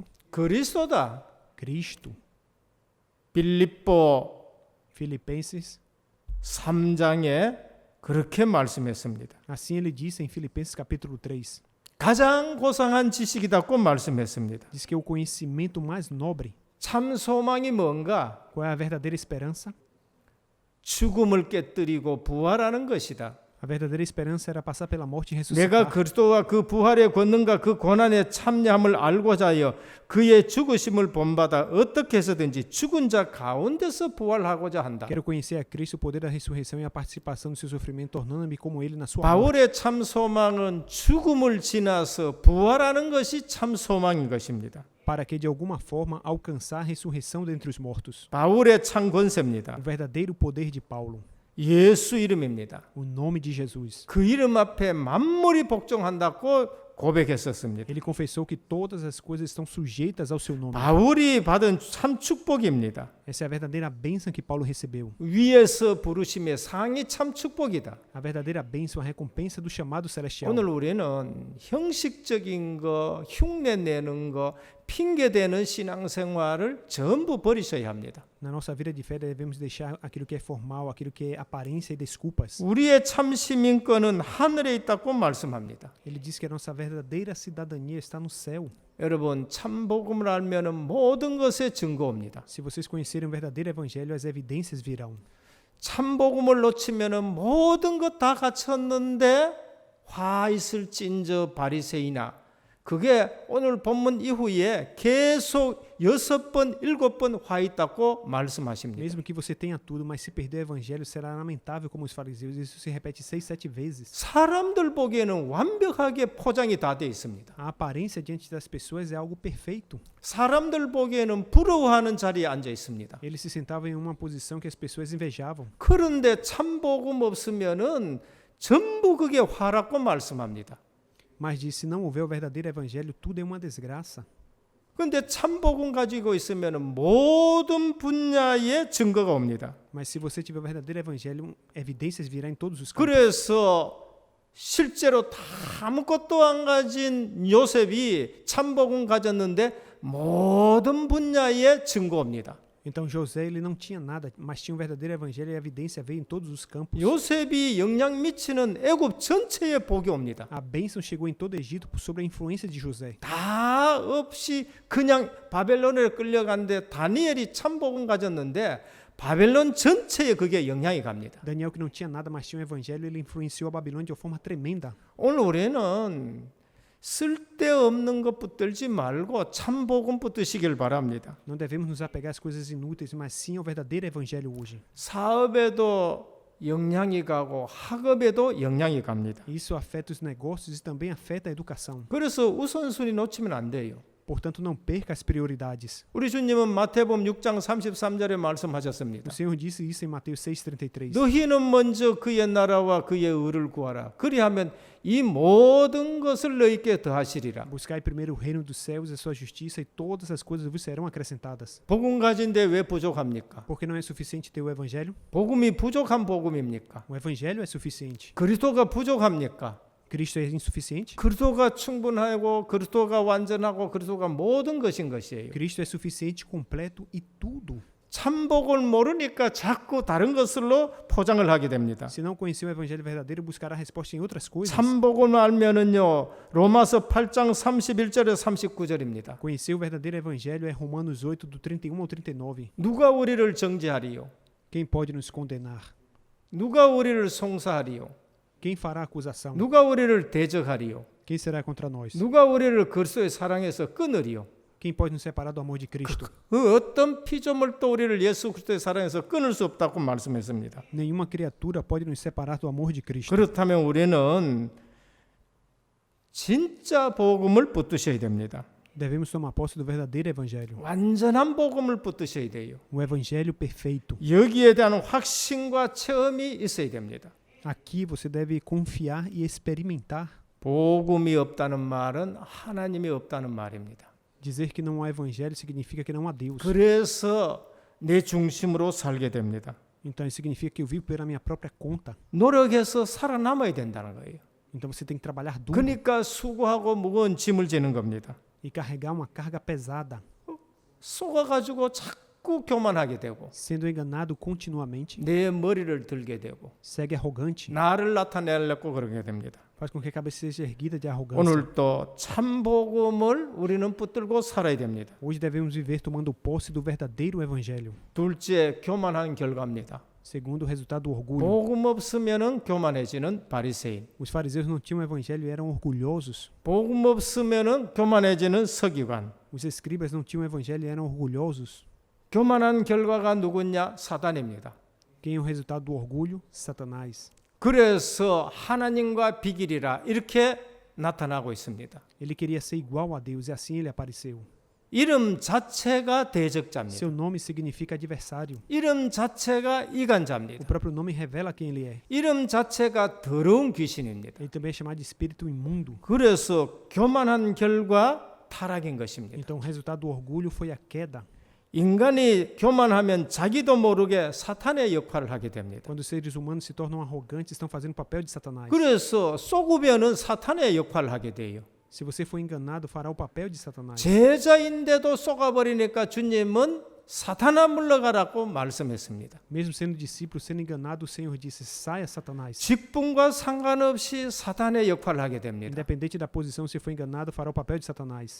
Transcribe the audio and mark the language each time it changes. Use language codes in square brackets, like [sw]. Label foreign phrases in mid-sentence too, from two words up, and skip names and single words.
[ko] 그리스도다. [pt] Cristo. [ko] 빌립보 [pt] Filipenses. [ko] 3장에 그렇게 말씀했습니다. [pt] Assim ele disse em Filipenses capítulo 3. [ko] 가장 고상한 지식이다고 말씀했습니다. [pt] Diz que é o conhecimento mais nobre. [ko] 참 소망이 뭔가? [pt] Qual é a verdadeira esperança? [ko] 죽음을 깨뜨리고 부활하는 것이다. [pt] A verdadeira esperança era passar pela morte e [ko] 내가 [pt] ressuscitar. [ko] 그리스도와 그 부활의 권능과 그 고난의 참여함을 알고자 하여 그의 죽으심을 본받아 어떻게 해서든지 죽은 자 가운데서 부활하고자 한다. [pt] Quero conhecer a Cristo, o poder da ressurreição e a participação do seu sofrimento, tornando-me como ele na sua morte. [ko] 바울의 참 소망은 죽음을 지나서 부활하는 것이 참 소망인 것입니다. [pt] Para que de alguma forma alcançar a ressurreição dentre os mortos. [ko] 바울의 참 권세입니다. [pt] O verdadeiro poder de Paulo. [ko] 예수 이름입니다. [pt] O nome de Jesus. [ko] 그 이름 앞에 만물이 복종한다고 고백했었습니다. [pt] Ele confessou que todas as coisas estão sujeitas ao seu nome. [ko] 바울이 받은 참 축복입니다. [pt] Essa é a verdadeira bênção que Paulo recebeu. [ko] 위에서 부르심의 상이 참 축복이다. [pt] A verdadeira bênção, a recompensa do chamado celestial. [ko] 오늘 우리는 형식적인 거, 흉내 내는 거, 핑계대는 신앙생활을 전부 버리셔야 합니다. [pt] Na nossa vida de fé devemos deixar aquilo que é formal, aquilo que é aparência e desculpas. [ko] 우리의 참 시민권은 하늘에 있다고 말씀합니다. [pt] Ele diz que a nossa verdadeira cidadania está no céu. [ko] 여러분, 참 복음을 알면은 모든 것에 증거옵니다. [pt] Se vocês conhecerem o verdadeiro evangelho, as evidências virão. [ko] 참 복음을 놓치면은 모든 것 다 갖췄는데 화 있을진저 바리새이나, 그게 오늘 본문 이후에 계속 6번, 7번 화 있다고 말씀하십니다. [pt] Mesmo que você tenha tudo, mas se perder o evangelho, será lamentável como os fariseus. Isso se repete 6, 7 vezes. [ko] 사람들 보기에는 완벽하게 포장이 다 돼 있습니다. [pt] A aparência diante das pessoas é algo perfeito. [ko] 사람들 보기에는 부러워하는 자리에 앉아 있습니다. [pt] Ele se sentava em uma posição que as pessoas invejavam. [ko] 그런데 참 복음 없으면은 전부 그게 화라고 말씀합니다. [pt] Mas diz, se não houver o verdadeiro evangelho, tudo é uma desgraça. [ko] 그런데 참 복음 가지고 있으면은 모든 분야의 증거가 옵니다. [pt] Mas se você tiver o verdadeiro evangelho, evidências virão em todos os campos. [ko] 그래서 실제로 다 아무것도 안 가진 요셉이 참 복음 가졌는데 모든 분야의 증거입니다. [pt] Então José ele não tinha nada, mas tinha o verdadeiro evangelho e a evidência veio em todos os campos. [ko] 요셉이 영향 미치는 애굽 전체에 복이 옵니다. [pt] A bênção chegou em todo o Egito sob a influência de José. [ko] 다 없이 그냥 바벨론에 끌려갔는데 다니엘이 참 복음 가졌는데 바벨론 전체에 그게 영향이 갑니다. [pt] Daniel, que não tinha nada, mas tinha o evangelho, ele influenciou a Babilônia de uma forma tremenda. [ko] 오늘 우리는 쓸데없는 것 붙들지 말고 참 복음 붙드시길 바랍니다. [pt] Não devemos nos apegar às coisas inúteis, mas sim ao verdadeiro evangelho hoje. [ko] 사업에도 영향이 가고 학업에도 영향이 갑니다. [pt] Isso afeta os negócios e também afeta a educação. [ko] 그래서 우선순위 놓치면 안 돼요. [pt] Portanto, não perca as prioridades. [ko] 우리 주님은 마태복음 6장 33절에 말씀하셨습니다. [pt] O Senhor disse isso em Mateus 6,33. [ko] 너희는 먼저 그의 나라와 그의 의를 구하라. 그리하면 이 모든 것을 너희께 더하시리라. [pt] Buscai primeiro o reino dos céus e a sua justiça, e todas as coisas vos serão acrescentadas. [ko] 복음 가진데 왜 부족합니까? [pt] Porque não é suficiente ter o evangelho? [ko] 복음이 부족한 복음입니까? [pt] O evangelho é suficiente. [ko] 그리스도가 부족합니까? [pt] Cristo é insuficiente? [ko] 그리스도가 충분하고 그리스도가 완전하고 그리스도가 모든 것인 것이에요. [pt] Cristo é suficiente, completo e tudo. [ko] 참복을 모르니까 자꾸 다른 것으로 포장을 하게 됩니다. [pt] Se não conhecer o evangelho verdadeiro, buscará resposta em outras coisas. [ko] 참복을 알면은요, 로마서 8장 31절에 39절입니다. [pt] Conhecer o verdadeiro evangelho é Romanos 8, do 31 ao 39. [ko] 누가 우리를 정죄하리요? [pt] Quem pode nos condenar? [ko] 누가 우리를 송사하리요? [pt] Quem fará acusação? [ko] 누가 우리를 대적하리요? [pt] Quem será contra nós? [ko] 누가 우리를 그리스도의 사랑에서 끊으리요? [pt] Quem pode nos separar do amor de Cristo? [ko] 그 어떤 피조물도 우리를 예수 그리스도의 사랑에서 끊을 수 없다고 말씀했습니다. [pt] Nenhuma criatura pode nos separar do amor de Cristo. [ko] 그렇다면 우리는 진짜 복음을 붙드셔야 됩니다. [pt] Devemos tomar posse do verdadeiro evangelho. [ko] 완전한 복음을 붙드셔야 돼요. [pt] O evangelho perfeito. [ko] 여기에 대한 확신과 체험이 있어야 됩니다. [pt] Aqui você deve confiar e experimentar. [ko] 복음이 없다는 말은 하나님이 없다는 말입니다. [pt] Dizer que não há evangelho significa que não há Deus. [ko] 그래서 내 중심으로 살게 됩니다. [pt] Então isso significa que eu vivo pela minha própria conta. [ko] 노력해서 살아남아야 된다는 거예요. [pt] Então você tem que trabalhar duro [ko] 그러니까 수고하고 무거운 짐을 지는 겁니다. [pt] e carregar uma carga pesada, [ko] 속아가지고 자꾸 교만하게 되고 [pt] sendo enganado continuamente, [ko] 내 머리를 들게 되고 [pt] segue arrogante, [ko] 나를 나타내려고 그러게 됩니다. [pt] faz com que a cabeça seja erguida de arrogância. [ko] 오늘도 참 복음을 우리는 붙들고 살아야 됩니다. [pt] Hoje devemos viver tomando posse do verdadeiro evangelho. [ko] 둘째, 교만한 결과입니다. [pt] Segundo, o resultado do orgulho. [ko] 복음 없으면은 교만해지는 바리새인. [pt] Os fariseus não tinham evangelho e eram orgulhosos. [ko] 복음 없으면은 교만해지는 서기관. [pt] Os escribas não tinham evangelho e eram orgulhosos. [ko] 교만한 결과가 누구냐? 사단입니다. [pt] Quem é o resultado do orgulho? Satanás. [ko] 그래서 하나님과 비길이라 이렇게 나타나고 있습니다. [pt] Ele queria ser igual a Deus e assim ele apareceu. [ko] 이름 자체가 대적자입니다. [pt] Seu nome significa adversário. [ko] 이름 자체가 [pt] O [ko] 이간자입니다. [pt] próprio nome revela quem ele é. [ko] 이름 자체가 더러운 귀신입니다. [pt] Ele também é chamado de espírito imundo. [ko] 그래서 교만한 결과 타락인 것입니다. [pt] Então o resultado do orgulho foi a queda. [ko] 인간이 교만하면 자기도 모르게 사탄의 역할을 하게 됩니다. [pt] Quando os seres humanos se tornam arrogantes, estão fazendo o papel de Satanás. [ko] 그래서 쏘구변은 사탄의 역할을 하게 돼요. [pt] Se você for enganado, fará o papel de Satanás. [ko] 제자인데도 속아버리니까 주님은 사탄아 물러가라고 말씀했습니다. [pt] Mesmo sendo discípulo, sendo enganado, o Senhor disse: saia, Satanás. [ko] 직분과 상관없이 사탄의 역할을 하게 됩니다. [pt] Independente da posição, se for enganado, fará o papel de Satanás.